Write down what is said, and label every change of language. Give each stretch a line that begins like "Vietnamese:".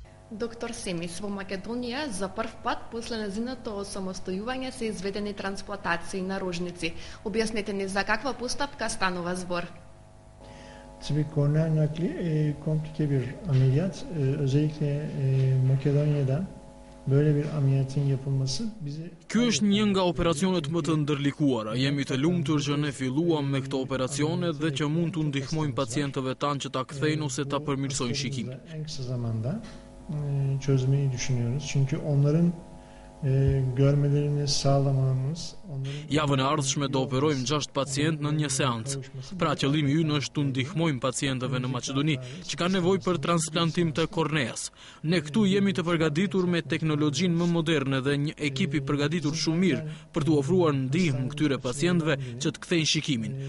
Macedonian: Доктор Семис, во Македонија за прв пат после нејзиното осамостојување се изведени трансплантации на рожници. Објаснете ни за каква постапка станува збор?
Turkish: Tabii kornea nakli komplike bir ameliyat. Özellikle Makedonya'da böyle bir ameliyatın yapılması bizi...
Albanian: Ky është një nga operacionet më të ndërlikuara. Jemi të lumtur që ne filluam me këto operacione dhe që mund të ndihmojmë pacientëve tanë që ta kthejnë ose ta përmirësojnë shikimin.
Turkish: En kısa zamanda çözmeyi düşünüyoruz. Çünkü onların görmelerini sağlamamız.
Albanian: Javën e ardhshme do operojmë 6 pacient në një seancë. Pra qëllimi ynë është të ndihmojmë pacientëve në Maqedoni që kanë nevojë për transplantim të korneas. Ne këtu jemi të përgatitur me teknologjinë më moderne dhe një ekip i përgatitur shumë mirë për të ofruar ndihmë këtyre pacientëve që të kthejnë shikimin.